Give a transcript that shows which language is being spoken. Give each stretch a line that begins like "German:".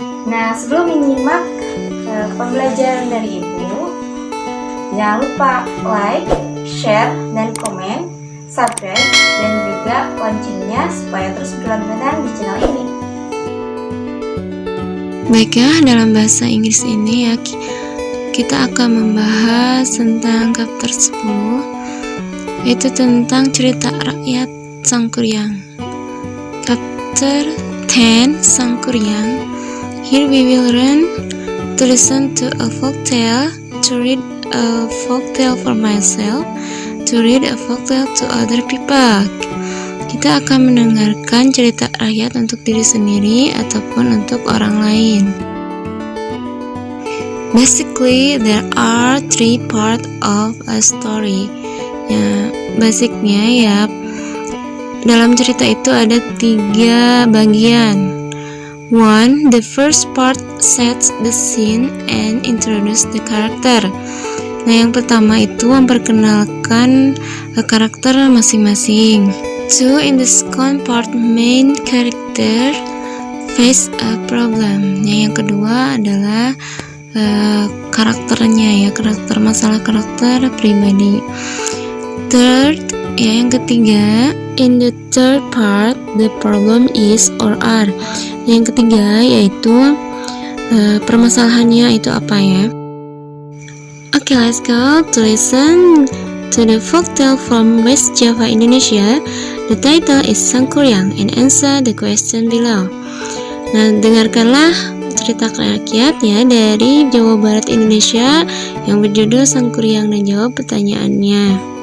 Indonesian: Nah, sebelum menyimak pembelajaran dari Ibu, jangan lupa like, share, dan komen, subscribe, dan juga loncengnya supaya terus berlangganan di channel ini. Baiklah, dalam bahasa Inggris ini ya, kita akan membahas tentang chapter 10, yaitu tentang cerita rakyat Sangkuriang. Chapter 10, Sangkuriang.
English: Here we will learn to listen to a folk tale, to read a folk tale for myself, to read a folk tale to other people.
Indonesian: Kita akan mendengarkan cerita rakyat untuk diri sendiri ataupun untuk orang lain.
English: Basically, there are 3 parts of a story.
Indonesian: Ya, basicnya ya, dalam cerita itu ada 3 bagian. 1.
English: The first part sets the scene and introduce the character.
Indonesian: Nah, yang pertama itu memperkenalkan karakter masing-masing. 2.
English: In the second part, main character face a problem.
Indonesian: Nah, yang kedua adalah karakternya ya, masalah karakter pribadi.
English: Third,
Indonesian: ya yang ketiga,
English: in the third part, the problem is or are.
Indonesian: Yang ketiga yaitu permasalahannya itu apa ya?
English: Okay, let's go to listen to the folktale from West Java, Indonesia. The title is Sangkuriang and answer the question below.
Indonesian: Nah, dengarkanlah cerita rakyat ya dari Jawa Barat Indonesia yang berjudul Sangkuriang dan jawab pertanyaannya.